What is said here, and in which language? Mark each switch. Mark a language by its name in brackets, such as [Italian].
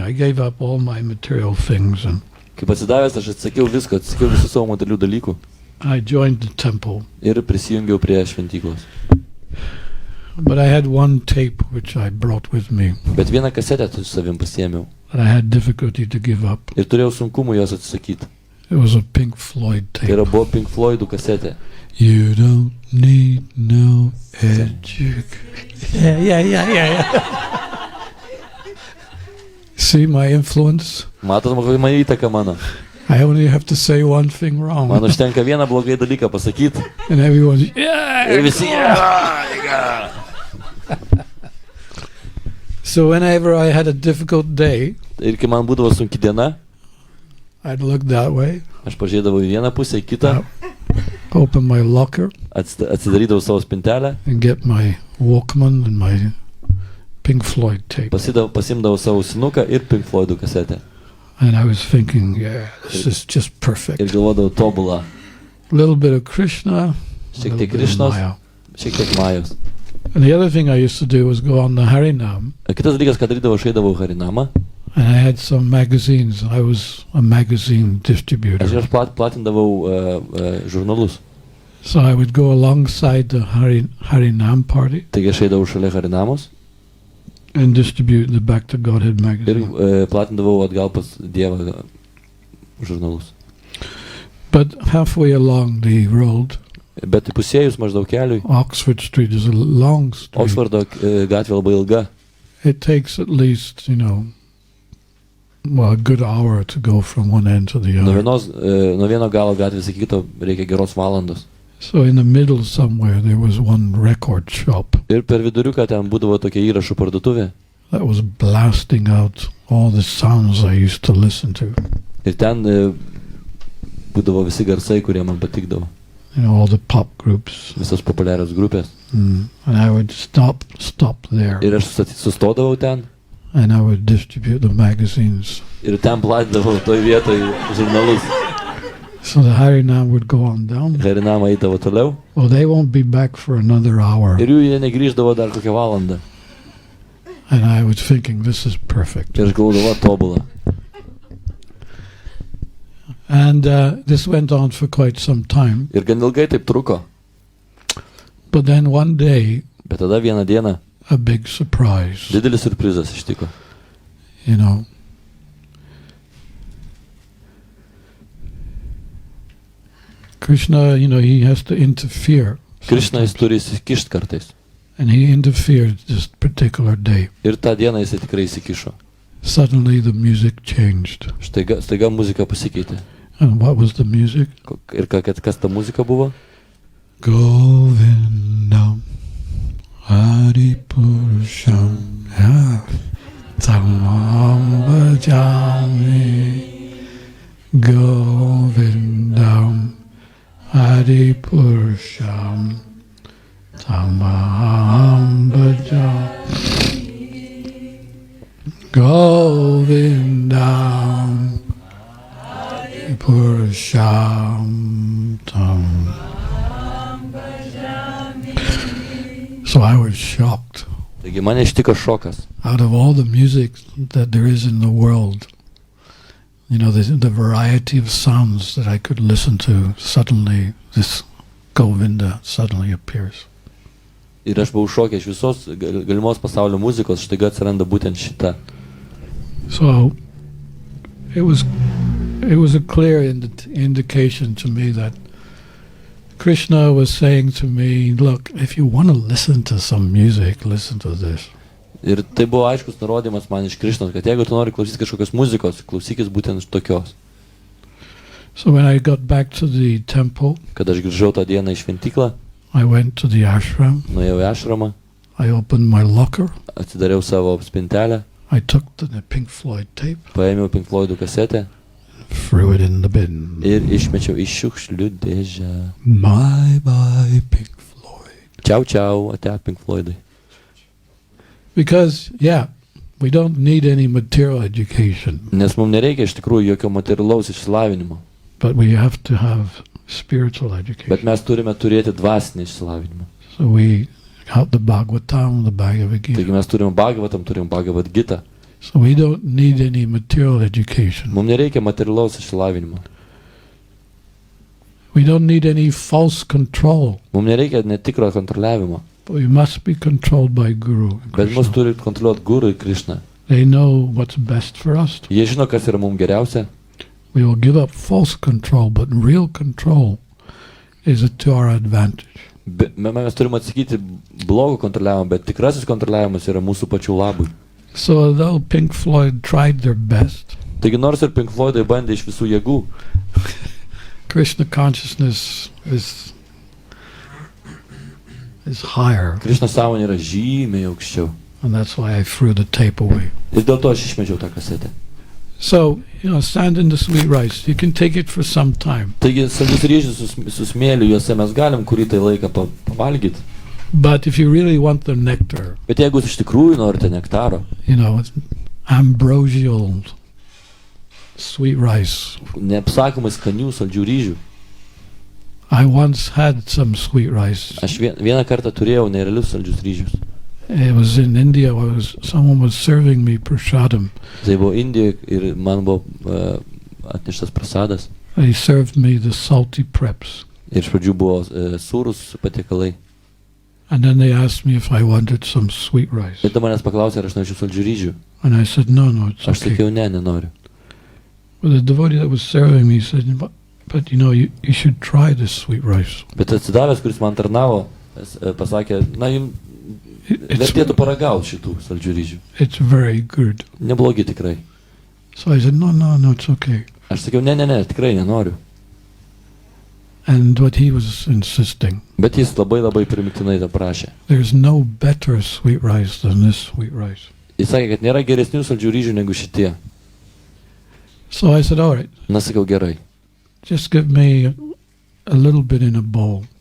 [English] I gave up all my material things, and [Lithuanian] Kaip atsidavęs, aš atsakiau viską, atsakiau visų savo materialių dalykų [English] I joined the temple. [Lithuanian] ir prisijungiau prie šventyklos. [English] But I had one tape which I brought with me [Lithuanian] Bet vieną kasetę su savim pasiėmiau [English] that I had difficulty to give up. [Lithuanian] ir turėjau sunkumų jos atsisakyti. [English] It was a Pink Floyd [Lithuanian] Tai [English] tape. [Lithuanian] yra buvo Pink Floydų kasetė. [English] You don't need no education. Yeah. See my influence? [Lithuanian] Matot, kokia įtaka mano. [English] I only have to say one thing wrong. [Lithuanian] Man užtenka vieną blogai dalyką pasakyti. [English] And everyone's, yeah! [Lithuanian] Ir visi, [English] So whenever I had a difficult day, [Lithuanian] ir kai man būdavo sunki diena, [English] I'd look that way, [Lithuanian] aš pažiūrėdavau į vieną pusę, į kitą, [English] open my locker, [Lithuanian] atsidarydavau savo spintelę, [English] and get my Walkman and my Pink Floyd tape. [Lithuanian] pasimdavau savo sinuką ir Pink Floydų kasetę. [English] And I was thinking, yeah, this is just perfect. [Lithuanian] Ir galvodavau tobulą. [English] A little bit of Krishna, a [Lithuanian] Šiek [English] little [Lithuanian] tiek [English] bit of [Lithuanian] Krišnos, [English] Maya. [Lithuanian] šiek tiek Majos. [English] And the other thing I used to do was go on the Harinam, [Lithuanian] Kitas dalykas, ką darydavau, aš eidavau Harinamą. [English] and I had some magazines. I was a magazine distributor. [Lithuanian] Aš platindavau žurnalus. [English] So I would go alongside the Harinam party [Lithuanian] Taigi aš eidavau šalia Harinamos [English] and distribute the Back to Godhead [Lithuanian] ir [English] magazine. [Lithuanian] platindavau atgal pas Dievą žurnalus. [English] But halfway along the road, [Lithuanian] Bet pusėjus maždaug keliui, [English] Oxford Street is a long street. [Lithuanian] Oksfordo gatvė labai ilga. [English] It takes at least, well, a good hour to go from one end to the other. [Lithuanian] Nuo vieno galo gatvės iki kito reikia geros valandos. [English] So in the middle somewhere there was one record shop [Lithuanian] Ir per viduriuką ten būdavo tokia įrašų parduotuvė. [English] that was blasting out all the sounds I used to listen to. [Lithuanian] Ir ten būdavo visi garsai, kurie man patikdavo. [English] All the pop groups. [Lithuanian] Visos populiarios grupės. [English] And I would stop there, [Lithuanian] Ir aš sustodavau ten. [English] and I would distribute the magazines. [Lithuanian] Ir ten platindavau toj vietoj žurnalus. [English] So the Harinam would go on down. [Lithuanian] Harinama eidavo toliau. [English] Well, they won't be back for another hour. [Lithuanian] Ir jie negrįždavo dar kokią valandą. [English] And I was thinking, this is perfect. [Lithuanian] Ir aš galvodavau, tobulą. [English] And this went on for quite some time. [Lithuanian] Ir gan ilgai taip truko. [English] But then one day, [Lithuanian] Bet tada vieną dieną [English] a big surprise. [Lithuanian] didelis siurprizas ištiko. [English] Krishna, he has to interfere. [Lithuanian] Krishna jis turi įsikišti kartais. [English] And he interfered this particular day. [Lithuanian] Ir tą dieną jis tikrai įsikišo. [English] Suddenly the music changed. [Lithuanian] Staiga muzika pasikeitė. [English] And what was the music? [Lithuanian] Ir kas ta muzika buvo? [Sanskrit] Govindam Haripurusham Tamam Bhajami Govindam Haripurusham Tamam Bhajami Govindam Haripurusham Tamam. [English] So I was shocked. [Lithuanian] Taigi mane ištiko šokas. [English] Out of all the music that there is in the world, the variety of sounds that I could listen to, suddenly this Govinda suddenly appears. [Lithuanian] Ir aš buvau šokė iš visos galimos pasaulio muzikos, štaiga atsiranda būtent šita. [English] So it was a clear indication to me that Krishna was saying to me, look, if you want to listen to some music, listen to this. [Lithuanian] Ir tai buvo aiškus nurodymas man iš Krišnos, kad jeigu tu nori klausyti kažkokios muzikos, klausykis būtent tokios. [English] So when I got back to the temple, [Lithuanian] Kad aš grįžau tą dieną į šventyklą, [English] I went to the ashram, [Lithuanian] nuėjau į ašramą, [English] I opened my locker, [Lithuanian] atsidariau savo spintelę, [English] I took the Pink Floyd tape, [Lithuanian] paėmiau Pink Floydų kasetę [English] threw it in the bin. [Lithuanian] ir išmečiau į šiukšlių dėžę. [English] Bye, Pink Floyd. [Lithuanian] Čiau, ate Pink Floydai. [English] Because, we don't need any material education, [Lithuanian] Nes mums nereikia iš tikrųjų jokio materialaus išsilavinimo, [English] but we have to have spiritual education. [Lithuanian] bet mes turime turėti dvasinį išsilavinimą. [English] So we have the Bhagavatam, the Bhagavad Gita. [Lithuanian] Taigi mes turime Bhagavatam, turime Bhagavad Gita. [English] So we don't need any material education. [Lithuanian] Mums nereikia materialaus išsilavinimo. [English] We don't need any false control, [Lithuanian] Mums nereikia netikro kontroliavimo, [English] but we must be controlled by Guru and [Lithuanian] bet mus [English] Krishna. [Lithuanian] turi kontroliuoti Guru ir Krishna. [English] They know what's best for us. [Lithuanian] Jie žino, kas yra mums geriausia. [English] We will give up false control, but real control is to our advantage. [Lithuanian] Mes turime atsakyti blogo kontroliavimą, bet tikrasis kontroliavimas yra mūsų pačių labui. [English] So although Pink Floyd tried their best, [Lithuanian] Taigi nors ir Pink Floydai bandė iš visų jėgų, [English] Krishna Consciousness is higher. [Lithuanian] Krishna sąmonė yra žymiai aukščiau. [English] And that's why I threw the tape away. [Lithuanian] Ir dėl to aš išmečiau tą kasetę. [English] So, stand in the sweet rice. You can take it for some time. [Lithuanian] Taigi saldžius ryžius su smėliu, juose mes galim kurį tai laiką pavalgyti. [English] But if you really want the nectar, [Lithuanian] Bet jeigu jūs iš tikrųjų norite nektaro, [English] ambrosial sweet rice. [Lithuanian] neapsakomai skanių saldžių ryžių. [English] I once had some sweet rice. [Lithuanian] Aš vieną kartą turėjau nerealius saldžius ryžius. [English] It was in India. Someone was serving me prasadam. [Lithuanian] Tai buvo Indijoje ir man buvo atneštas prasadas. [English] They served me the salty preps. [Lithuanian] Ir iš pradžių buvo sūrus patiekalai. [English] And then they asked me if I wanted some sweet rice. [Lithuanian] Ir tada manęs paklausė, ar aš norėčiau saldžių ryžių. [English] And I said, no, it's [Lithuanian] Aš [English] okay. [Lithuanian] sakiau, nenoriu. [English] Well, the devotee that was serving me said, but you should try this sweet rice. [Lithuanian] Bet atsidavęs, kuris man tarnavo, pasakė, jums vertėtų paragauti šitų saldžių ryžių. [English] It's very good. [Lithuanian] Neblogi tikrai. [English] So I said, no, it's okay. [Lithuanian] Aš sakiau, ne, tikrai nenoriu. [English] And what he was insisting, [Lithuanian] Bet jis labai primiktinai tą prašė. [English] there's no better sweet rice than this sweet rice. [Lithuanian] Jis sakė, kad nėra geresnių saldžių ryžių negu šitie. [English] So I said, all right, [Lithuanian] Na, sakiau, gerai. [English] just give me a little bit in a bowl.